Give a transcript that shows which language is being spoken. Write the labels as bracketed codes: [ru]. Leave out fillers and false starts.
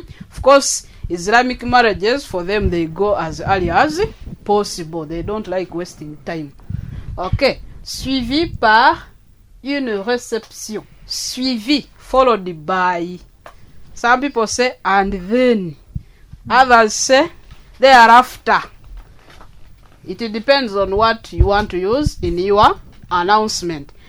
[en] Of course, Islamic marriages, for them, they go as early as possible. They don't like wasting time. Okay. [fr] Suivi par une réception. [en] Suivi. Followed by. Some people say and then. Others say thereafter. It depends on what you want to use in your announcement.